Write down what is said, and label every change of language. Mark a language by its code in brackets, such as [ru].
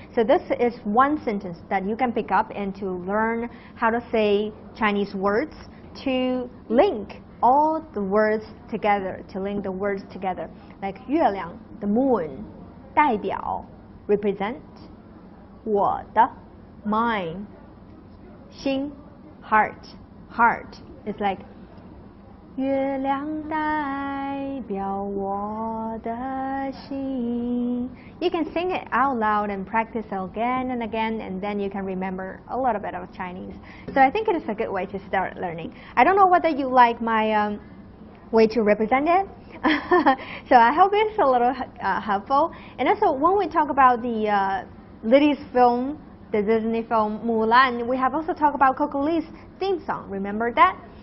[en] So this is one sentence that you can pick up and to learn how to say Chinese words to link all the words together, to link the words together. Like 月亮, the moon, 代表, represent, 我的, mine, 心, heart, heart. It's like [zh] 月亮代表我的心. [en] You can sing it out loud and practice again and again, and then you can remember a little bit of Chinese. So I think it is a good way to start learning. I don't know whether you like my way to represent it. So I hope it's a little helpful. And also when we talk about the Liddy's film, the Disney film Mulan, we have also talked about Coco Lee's theme song. Remember that?